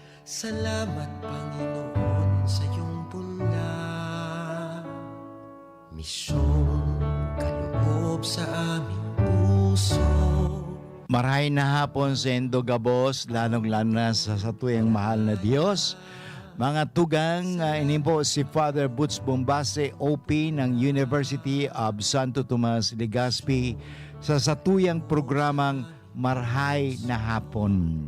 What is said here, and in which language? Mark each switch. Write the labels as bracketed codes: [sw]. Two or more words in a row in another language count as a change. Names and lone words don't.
[tl] Salamat Panginoon sa iyong puna, misyong kaloob sa aming puso. [bik] Marahay na hapon sa Indogabos, lalong-lalo na sa tuyang mahal na Diyos. Mga tugang, ini po si Father Butch Bombase, OP ng University of Santo Tomas, Legazpi, sa satuyang programang Marahay na Hapon.